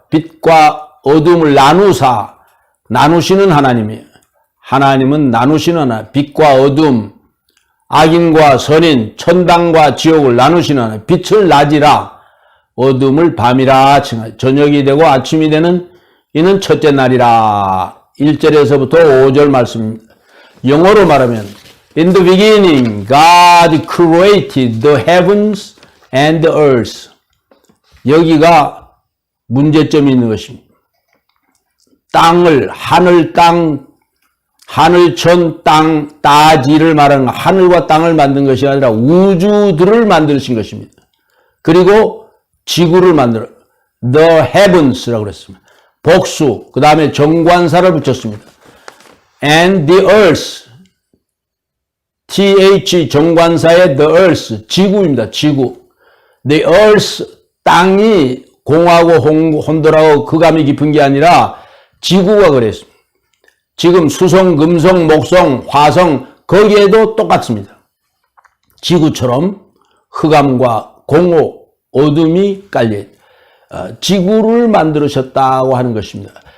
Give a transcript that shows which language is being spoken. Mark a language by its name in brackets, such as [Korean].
[Korean] 빛과 어둠을 나누시는 하나님은 나누시는 하나님, 빛과 어둠, 악인과 선인, 천당과 지옥을 나누시는 하나님, 빛을 낮이라 어둠을 밤이라 칭하여 저녁이 되고 아침이 되는 이는 첫째 날이라. 1절에서부터 5절 말씀입니다. 영어로 말하면 [English] In the beginning, God created the heavens and the earth. [Korean] 여기가 문제점이 있는 것입니다. 땅을, 하늘, 땅, 하늘천, 땅, 따지를 말하는 하늘과 땅을 만든 것이 아니라 우주들을 만드신 것입니다. 그리고 지구를 만들어 the heavens라고 그랬습니다. 복수, 그 다음에 정관사를 붙였습니다. [English] And the earth, TH [Korean] 정관사의 [English] the earth, [Korean] 지구입니다. 지구. The earth, 땅이 공하고 혼돈하고 흑암이 깊은 게 아니라 지구가 그랬습니다. 지금 수성, 금성, 목성, 화성 거기에도 똑같습니다. 지구처럼 흑암과 공허, 어둠이 깔려 지구를 만들으셨다고 하는 것입니다.